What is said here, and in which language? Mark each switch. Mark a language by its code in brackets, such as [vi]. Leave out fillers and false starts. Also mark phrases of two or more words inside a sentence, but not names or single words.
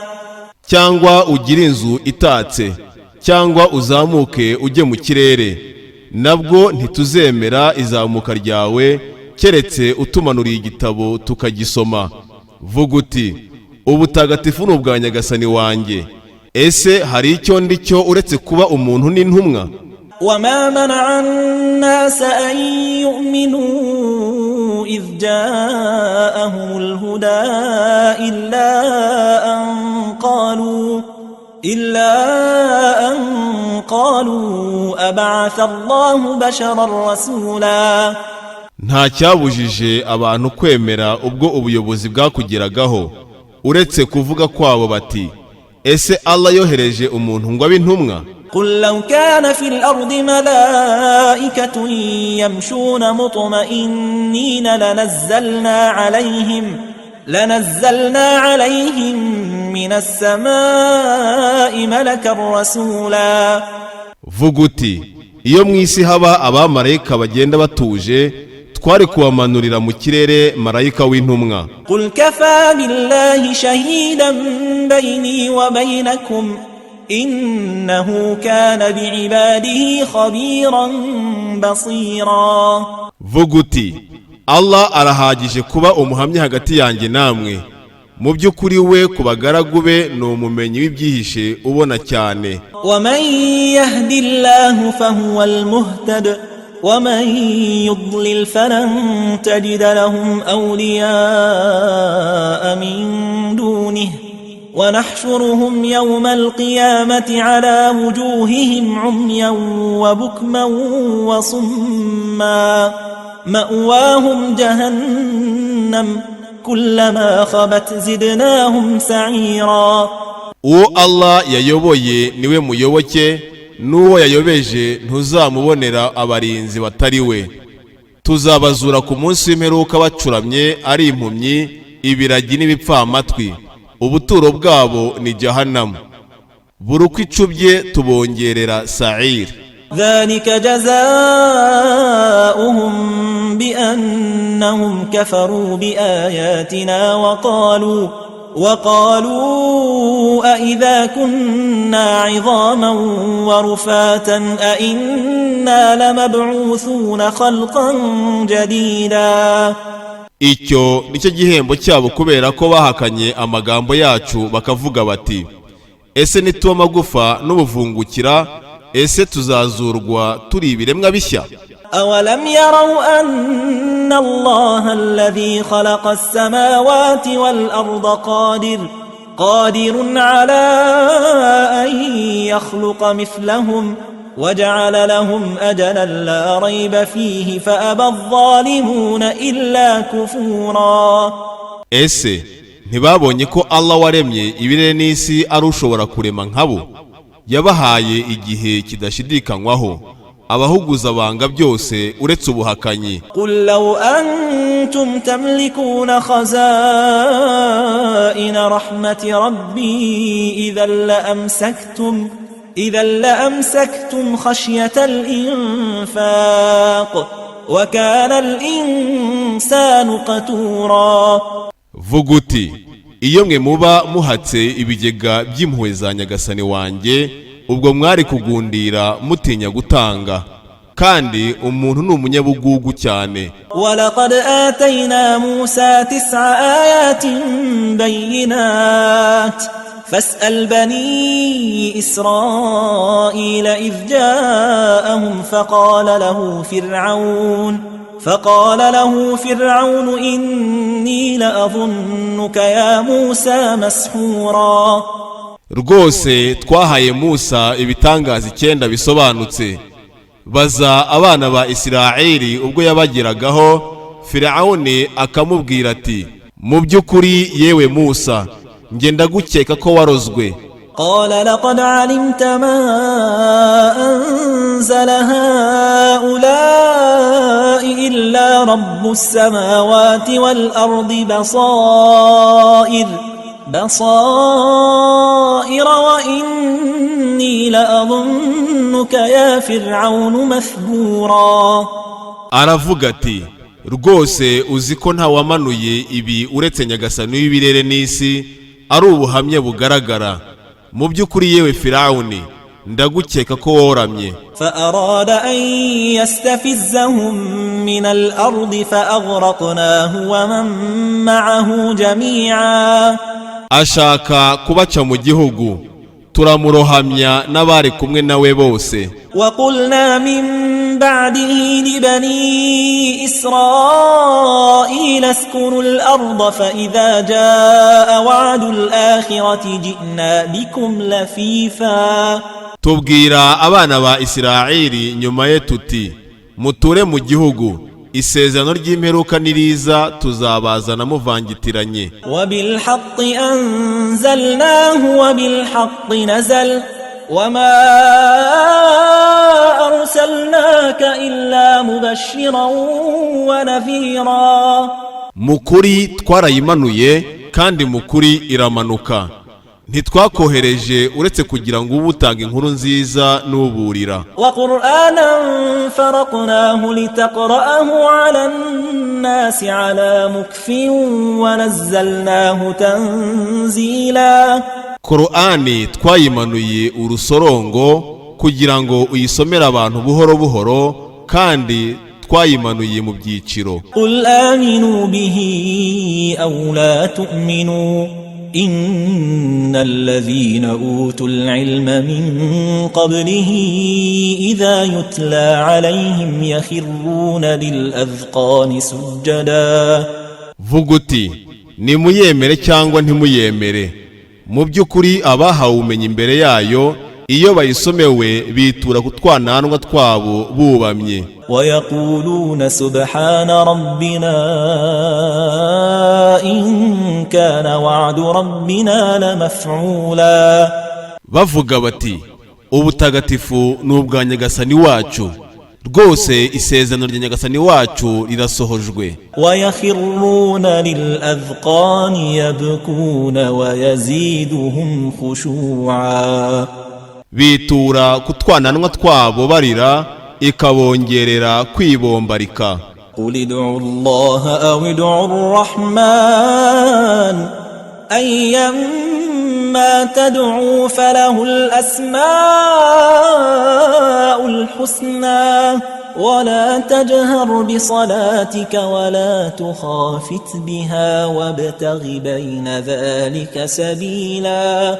[rw] Cyangwa ugire inzu itatse, cyangwa uzamuke ujye mu kirere, nabwo ntituzemera izamuka ryawe keretse utumanuriye igitabo tukagisoma. Vuga uti ubutagatifu ni ubwa Nyagasani wanjye, ese hari icyo ndi cyo uretse kuba umuntu n'intumwa? [ar] وما منع الناس أن يؤمنوا إذ جاءهم الهدى إلا أن قالوا أبعث الله بشرا رسولا. [rw] Nta cyabujije abantu kwemera ubwo ubuyobozi bwakugeragaho uretse kuvuga kwabo bati ese Allah yohereje umuntu ngo abe intumwa. [ar] قل لو كان في الأرض ملائكة يمشون مطمئنين لنزلنا عليهم من السماء ملكا رسولا. [rw] Vuga uti iyo mu isi haba abamarayika bagenda batuje, twari kubamanurira mu kirere marayika w'intumwa. [ar] قل كفى بالله شهيدا بيني وبينكم إنه كان بعباده خبيرا بصيرا. [rw] vuga uti Allah arahagije kuba umuhamya hagati yanjye namwe, mu by'ukuri we ku bagaragu be ni umumenyi w'ibyihishe ubona cyane. [ar] ومن يهد الله فهو المهتد ومن يضلل فلن تجد لهم أولياء من دونه ونحشرهم يوم القيامة على وجوههم عميا وبكما وصما مأواهم جهنم كلما خبت زدناهم سعيرا. [rw] uwo Allah yayoboye niwe muyoboke, n'uwo yayobeje ntuzamubonera abarinzi batari we. Tuzabazura ku munsi w'imperuka bacuramye ari impumyi, ibiragi n'ibipfamatwi, ubuturo bwabo ni Jahannam, buri uko icubye tubongerera Sa'ir. [ar] ذلك جزاؤهم بأنهم كفروا بآياتنا وقالوا أئذا كنا عظاما ورفاتا أئنا لمبعوثون خلقا جديدا. [rw] Icyo nicyo gihembo cyabo kubera ko bahakanye amagambo yacu bakavuga bati, ese nituba amagufa n'ubuvungukira, ese tuzazurwa turi ibiremwa bishya? [ar] أولم يروا أن الله الذي خلق السماوات والأرض قادر على أن يخلق مثلهم وجعل لهم أجلا لا ريب فيه فأبى الظالمون إلا كفورا. [rw] Ese ntibabonye ko Allah waremye ibirere n'isi ari ushobora kurema nkabo? Yabahaye igihe kidashidikanywaho, abahuguza banga byose uretse ubuhakanyi. [ar] قل لو أنتم تملكون خزائن رحمة ربي إذا لأمسكتم خشية الإنفاق وكان الإنسان قتورا. [rw] vuga uti iyo mwe muba muhatse ibigega by'impuhwe za Nyagasani wanjye, ubwo mwari kugundira mutinya gutanga, kandi umuntu ni umunyabugugu cyane. [ar] ولقد آتينا موسى 9 آيات بينات فاسأل بني إسرائيل إذ جاءهم فقال له فرعون إني لأظنك يا موسى مسحورا. [rw] Rwose twahaye Musa ibitangaza 9 bisobanutse. Baza abana ba Isiraheli ubwo yabageragaho, Firauni akamubwira ati, mu by'ukuri yewe Musa, nge ndagukeka ko warozwe. [ar] قال لقد علمت ما أنزل هؤلاء إلا رب السماوات والأرض بصائر وإني لأظنك يا فرعون مثبورا. [rw] Aravuga ati, rwose uzi ko nta wamanuye ibi uretse Nyagasani w'ibirere n'isi, ari ubuhamya bugaragara. Mu by'ukuri yewe Firauni, ndagukeka ko woramye. [ar] فأراد أن يستفزهم من الأرض فأغرقناه ومن معه جميعا. [rw] Ashaka kubaca mu gihugu, turamurohamya n'abari kumwe nawe bose. [ar] وقلنا من بعده لبني إسرائيل اسكنوا الأرض فإذا جاء وعد الآخرة جئنا بكم لفيفا. [rw] Tubwira abana ba Isiraheli nyuma ye tuti, muture mu gihugu, isezerano ry'imperuka niriza tuzabazana muvangitiranye. [ar] وبالحق أنزلناه وبالحق نزل وما أرسلناك إلا مبشرا ونذيرا. [rw] Mukuri twarayimanuye kandi mukuri iramanuka, ntitwakohereje uretse kugira ngo ubutanga inkuru nziza n'uburira. [ar] وقرآنا فرقناه لتقرأه على الناس على مكف ونزلناه تنزيلا. [rw] Korani twayimanuye urusorongo kugira ngo uyisomere abantu buhoro buhoro kandi twayimanuye mu byiciro. [ar] قل آمنوا به أو لا تؤمنوا إن الذين أوتوا العلم من قبله إذا يتلى عليهم يخرون للأذقان سجدا. [rw] Vuga uti nimuyemere cyangwa ntimuyemere, mu by'ukuri abahawe ubumenyi imbere yayo iyo bayisomewe bitura ku twananwa twabo bubamye. [ar] ويقولون سبحان ربنا إن كان وعد ربنا لمفعولا. [rw] Bavuga bati ubutagatifu n'ubwa Nyagasani wacu, rwose isezerano rya Nyagasani wacu rirasohojwe. [ar] ويخرون للأذقان يبكون ويزيدهم خشوعا. [rw] Bitura ku twananwa twabo barira ikabongerera kwibombarika. [ar] قل ادعوا الله أو ادعوا الرحمن أيما تدعوا فله الأسماء الحسنى ولا تجهر بصلاتك ولا تخافت بها وابتغ بين ذلك سبيلا.